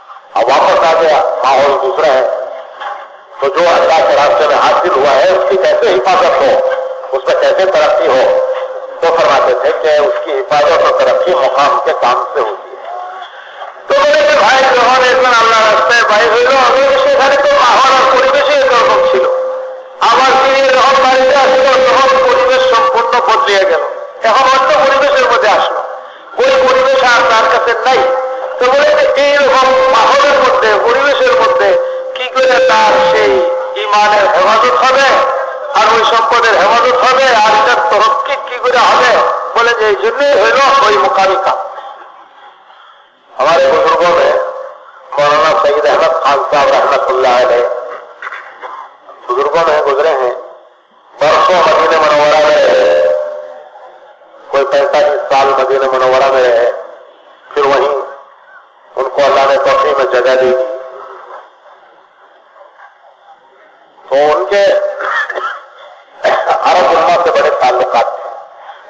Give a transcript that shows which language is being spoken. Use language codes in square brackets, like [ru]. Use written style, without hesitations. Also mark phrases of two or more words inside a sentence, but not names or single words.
[ur] اب واپس آ گیا، ماحول دوسرا ہے، تو جو اللہ کے راستے میں حاصل ہوا ہے اس کی کیسے حفاظت ہو، اس میں کیسے ترقی ہو، تو فرماتے تھے کہ اس کی حفاظت اور ترقی مقام کے کام سے ہوتی ہے۔ [bn] তো বলেছে ভাই যখন একজন আল্লাহ রাস্তায় বাইর হইল, আমি সেখানে তো মাহল আর পরিবেশই এরকম ছিল। আবার তিনি যখন বাড়িতে আসলো তখন পরিবেশ সম্পূর্ণ বদলিয়ে গেল, এখন অন্য পরিবেশের মধ্যে আসলো, ওই পরিবেশ আর তার কাছে নাই। তো বলেছে এইরকম মাহলের মধ্যে পরিবেশের মধ্যে কি করে তার সেই ইমানের হেফাজত হবে আর ওই সম্পদের হেফাজত হবে আর এটার তরক্কি কি করে হবে, বলে যে এই জন্যই হইল ওই মোকাবিকা। [ur] ہمارے بزرگوں میں مولانا سید احمد خان صاحب رحمۃ اللہ علیہ بزرگوں میں گزرے ہیں، برسوں مدینہ منورہ میں رہے، کوئی 45 سال مدینہ منورہ میں رہے، پھر وہیں ان کو اللہ نے توفیق میں جگہ دی، تو ان کے عرب علماء سے بڑے تعلقات تھے۔